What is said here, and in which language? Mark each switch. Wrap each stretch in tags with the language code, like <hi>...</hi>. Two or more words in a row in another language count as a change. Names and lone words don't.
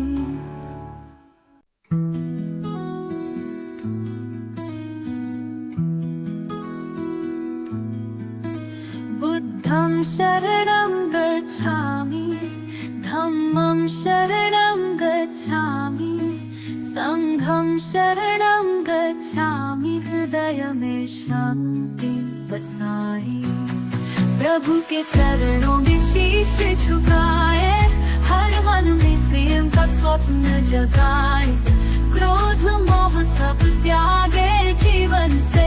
<pi>बुद्धं शरणं गच्छामि, धम्मं शरणं गच्छामि, संघं शरणं गच्छामि।</pi> <hi>हृदय में शांति बसाए, प्रभु के चरणों में शीश झुकाए। हर मन में प्रेम का स्वप्न जगाए, क्रोध मोह सब त्यागे जीवन से।</hi>